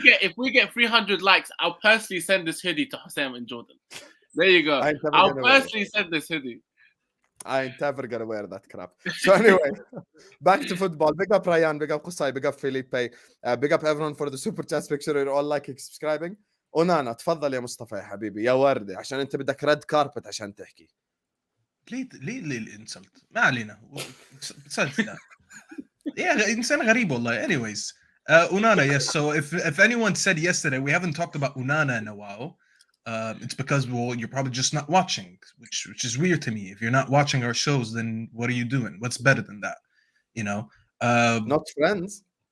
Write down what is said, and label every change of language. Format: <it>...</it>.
<en>if we get 300 likes, I'll personally send this hoodie to Hossein and Jordan. There you go. I ain't never I'll gonna wear it. personally send this hoodie. I ain't ever gonna wear that crap. So anyway, back to football. Big up Ryan, big up Qusay, big up Felipe, big up everyone for the super chats. Make sure you're all liking, subscribing.</en> <ar>Onana تفضل يا مصطفى يا حبيبي يا وردي عشان انت بدك ريد كاربت عشان تحكي. ليه الانسلت؟ ما علينا. سالت ده.</ar> <en>Yeah,</en> <ar>إنسان غريب والله.</ar> <en>Anyways, Onana, yes. So if anyone said yesterday we haven't talked about Onana in a while, it's because you're probably just not watching, which is weird to me. If you're not watching our shows, then what are you doing? What's better than that? You know, Not friends.</en>